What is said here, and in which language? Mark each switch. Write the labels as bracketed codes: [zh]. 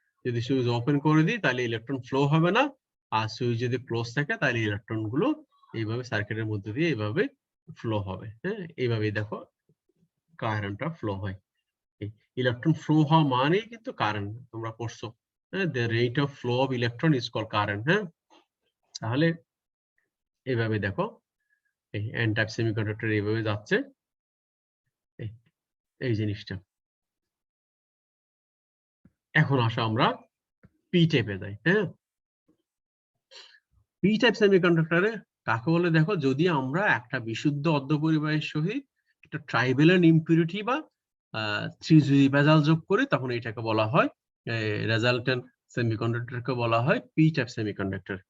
[bn] যদি switch open করে দিই তাহলে ইলেকট্রন ফ্লো হবে না, আর সুইচ যদি ক্লোজ থাকে তাহলে ইলেকট্রন গুলো এইভাবে সার্কিটের মধ্যে দিয়ে এইভাবে ফ্লো হবে। হ্যাঁ, এইভাবেই দেখো কারেন্টটা ফ্লো হয়। ইলেকট্রন ফ্লো হওয়া মানেই কিন্তু কারেন্ট, তোমরা পড়ছো। [en] হ্যাঁ, the rate of flow of electron is called current। [bn] হ্যাঁ, তাহলে এইভাবে দেখো এই এন টাইপ সেমিকন্ডাক্টর এইভাবে যাচ্ছে, এই জিনিসটা। এখন আসো আমরা পি টাইপে যাই। হ্যাঁ, পি টাইপ সেমিকন্ডাক্টরে কাকে বলে দেখো, যদি আমরা একটা বিশুদ্ধ অর্ধপরিবাহীর সহিত একটা ট্রাইভ্যালেন্ট ইম্পিউরিটি বা ত্রিজুড়ি ভেজাল যোগ করি তখন এটাকে বলা হয় রেজাল্টেন্ট সেমিকন্ডাক্টরকে বলা হয় পি টাইপ সেমিকন্ডাক্টর।